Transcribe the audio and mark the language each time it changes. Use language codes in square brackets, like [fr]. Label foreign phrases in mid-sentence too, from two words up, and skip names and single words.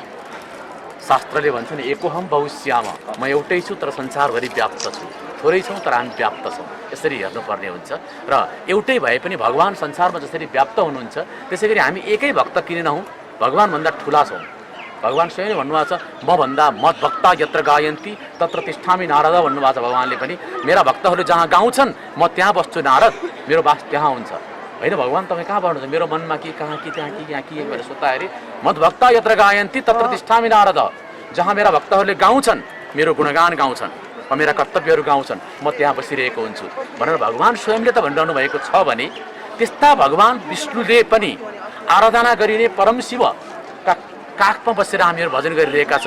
[ne] शास्त्रले भन्छ नि [sa] एकोहम बहुश्याम, [ne] म एउटै छु तर संसारभरि व्याप्त छु। थोरै छौँ तर हामी व्याप्त छौँ, यसरी हेर्नुपर्ने हुन्छ। र एउटै भए पनि भगवान् संसारमा जसरी व्याप्त हुनुहुन्छ त्यसै गरी हामी एकै भक्त किन नहौँ, भगवान्भन्दा ठुला छौँ। भगवान् स्वयं भन्नुभएको छ मभन्दा [sa] मद्भक्ता यत्र गायन्ती तत्र तिष्ठामि [ne] नारद भन्नुभएको छ। भगवान्ले पनि मेरा भक्तहरूले जहाँ गाउँछन् म त्यहाँ बस्छु नारद, मेरो वास त्यहाँ हुन्छ। होइन भगवान् तपाईँ कहाँ बस्नुहुन्छ? मेरो मनमा कि कहाँ कि त्यहाँ कि यहाँ कि भनेर सोद्धाखेरि [sa] मद्भक्ता यत्र गायन्ती तत्र तिष्ठामि [ne] नारद, जहाँ मेरा भक्तहरूले गाउँछन्, मेरो गुणगान गाउँछन्, मेरा कर्तव्यहरू गाउँछन्, म त्यहाँ बसिरहेको हुन्छु भनेर भगवान् स्वयंले त भनिरहनु भएको छ भने त्यस्ता भगवान् विष्णुले पनि आराधना गरिने परम शिवका काखमा बसेर हामीहरू भजन गरिरहेका छौँ।